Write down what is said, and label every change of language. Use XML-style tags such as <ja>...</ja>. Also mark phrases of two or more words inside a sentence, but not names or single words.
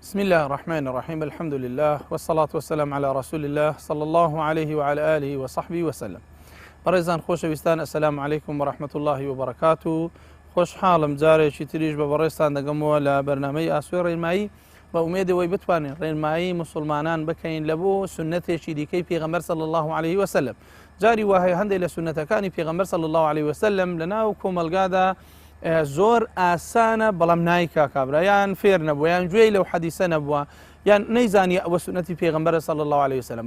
<ar>الله الرحمن الرحيم. الحمد لله والصلاة والسلام على رسول الله صلى الله عليه وعلى آله وصحبه وسلم.</ar> <ckb>بەڕێزان خۆشەویستان،</ckb> <ar>السلام عليكم ورحمة الله وبركاته.</ar> <ckb>خۆشحاڵم جارێکی تریش بە بەڕێزتان دەگەمەوە لە بەرنامەی ئاسوێ ڕێنمایی، بە ئومێدەوەی بتوانین ڕێنمایی مسلمانان بکەین لە بۆ سنەتێکی دیکەی پێغەمبەر</ckb> <ar>صلی الله عليه وسلم.</ar> <ckb>جاری وهەیە هەندێک لە سنەتەکانی پێغەمبەر</ckb> <ar>صلی الله عليه وسلم</ar> <ckb>لەناو کۆمەلگادا زۆر ئاسانە بەڵام نایکا کابرا، یان فێر نەبووە، یان گوێی لەو حەدیسە نەبووە، یان نەیزانی ئەوە سنەتی پێغەمبەرە</ckb> <ar>صلی الله عليه وسلم.</ar>